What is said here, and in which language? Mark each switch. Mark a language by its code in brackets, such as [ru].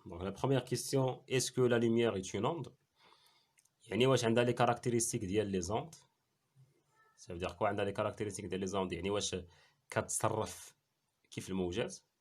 [fr] Donc la première question, est-ce que la lumière est une onde? [ar] يعني واش عندها [fr] les caractéristiques [ar] ديال [fr] les ondes. Ça veut dire quoi [ar] عندها [fr] les caractéristiques [ar] ديال [fr] les ondes؟ [ar] يعني واش كتصرف كيف الموجات.